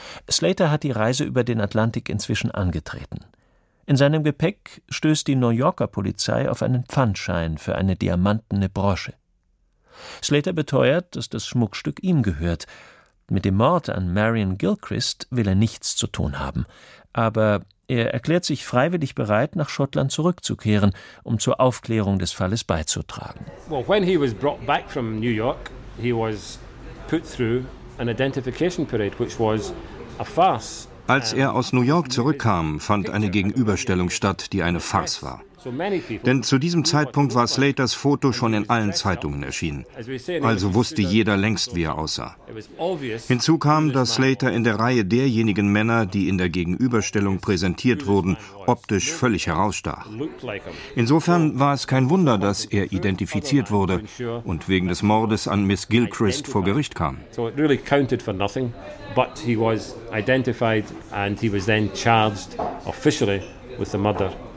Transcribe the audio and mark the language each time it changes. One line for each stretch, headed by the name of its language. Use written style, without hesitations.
German: Slater hat die Reise über den Atlantik inzwischen angetreten. In seinem Gepäck stößt die New Yorker Polizei auf einen Pfandschein für eine diamantene Brosche. Slater beteuert, dass das Schmuckstück ihm gehört. Mit dem Mord an Marion Gilchrist will er nichts zu tun haben. Aber er erklärt sich freiwillig bereit, nach Schottland zurückzukehren, um zur Aufklärung des Falles beizutragen.
English: Well, when he was brought back from New York, he was put through an identification period, which was a farce.
German: Als er aus New York zurückkam, fand eine Gegenüberstellung statt, die eine Farce war. Denn zu diesem Zeitpunkt war Slaters Foto schon in allen Zeitungen erschienen. Also wusste jeder längst, wie er aussah. Hinzu kam, dass Slater in der Reihe derjenigen Männer, die in der Gegenüberstellung präsentiert wurden, optisch völlig herausstach. Insofern war es kein Wunder, dass er identifiziert wurde und wegen des Mordes an Miss Gilchrist vor Gericht kam.
English: So it really counted for nothing, but he was identified and he was then charged officially with the murder.